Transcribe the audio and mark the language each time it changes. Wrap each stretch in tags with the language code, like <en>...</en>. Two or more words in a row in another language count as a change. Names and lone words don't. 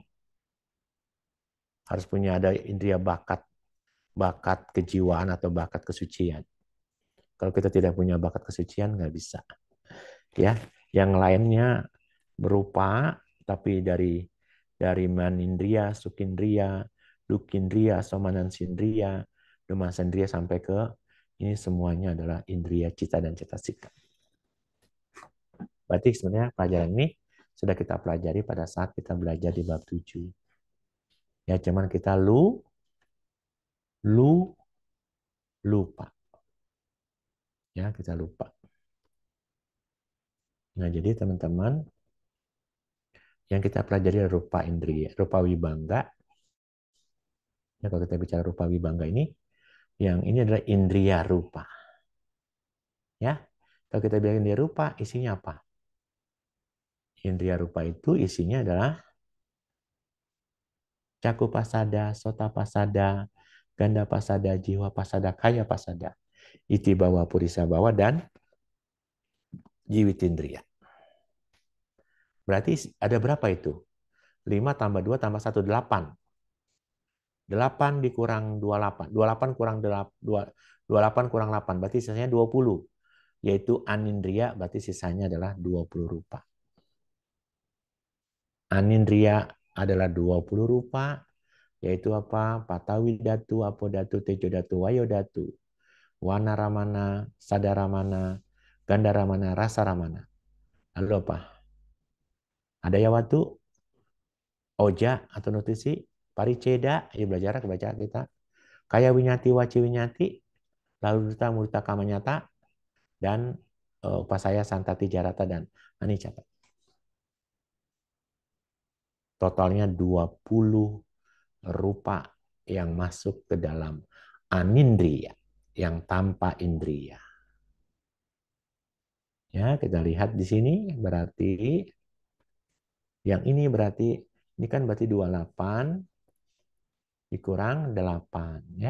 <id>Harus punya ada indria bakat, bakat kejiwaan atau bakat kesucian. Kalau kita tidak punya bakat kesucian, nggak bisa. Ya, yang lainnya berupa, tapi dari</id> <pi>manindria, sukindria, dukindria, somanansindria, dumasandria</pi> <id>sampai ke ini semuanya adalah indria cita dan cetasika. Berarti sebenarnya pelajaran ini sudah kita pelajari pada saat kita belajar di bab 7. Ya, cuman kita lupa. Ya, kita lupa. Nah, jadi teman-teman, yang kita pelajari adalah</id> <pi>rupa indria, rupa wibangga.</pi> <id>Ya, kalau kita bicara</id> <pi>rupa wibangga</pi> <id>ini, yang ini adalah</id> <pi>indria rupa.</pi> <id>Ya, kalau kita bilang</id> <pi>indria rupa,</pi> <id>isinya apa?</id> <pi>Indria rupa</pi> <id>itu isinya adalah</id> <pi>caku pasada, sota pasada, ganda pasada, jiwa pasada, kaya pasada, iti bawa, purisa bawa, dan jiwitindria.</pi> <id>Berarti ada berapa itu? 5 tambah 2 tambah 1, 8. 8 dikurang 28. 28 kurang 28 kurang 8. Berarti sisanya 20. Yaitu anindria, berarti sisanya adalah 20 rupa. Anindria adalah 20 rupa, yaitu apa?</id> <pi>Patawi datu, apodatu, tejo datu, wayo datu, wana ramana, sadaramana, ganda ramana, rasa ramana.</pi> <id>Lalu apa? Ada ya waktu, oja atau nutrisi, pariceda, ya belajar kebaca kita.</id> <pi>Kaya winyati, waci winyati, lalu duta, murita, kamanyata, dan upasaya, santati, jarata, dan anicata.</pi> <id>Totalnya 20 rupa yang masuk ke dalam anindriya, yang tanpa indria. Ya, kita lihat di sini berarti yang ini berarti ini kan berarti 28 dikurang 8 ya.</id>